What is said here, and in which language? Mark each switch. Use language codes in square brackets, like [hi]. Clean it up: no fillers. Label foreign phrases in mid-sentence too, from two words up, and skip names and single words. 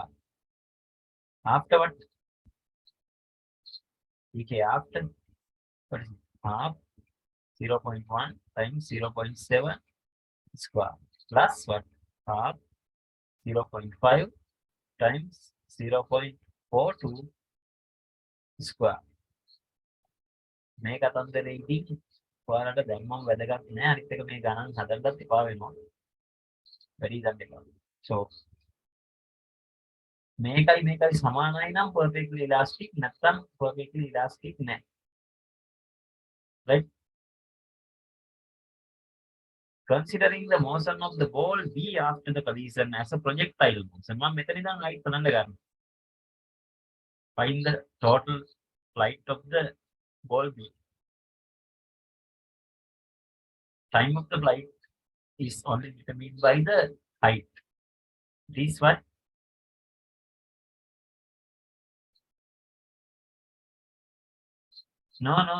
[en] After what? EK after what is it? Half 0.1 times 0.7 square plus what? Half 0.5 times 0.42 square. [si] මේ කතන්දරේදී ඔයාලට දැම්මම වැදගත් නෑ. අනිත් එක මේ ගණන් හදන්නත් එපා වෙනවා. වැඩි ගන්න එපා. So මේකයි සමානයි නම් [en] perfectly elastic, [si] නැත්නම් [en] perfectly elastic [si] නෑ. [en] Right? Considering the motion of the ball B after the collision as a projectile motion. [si] මම මෙතන ඉඳන් right බලන්න ගන්නවා. [en] Find the total flight of the ball B. Time of the flight is only determined by the height. This one. No.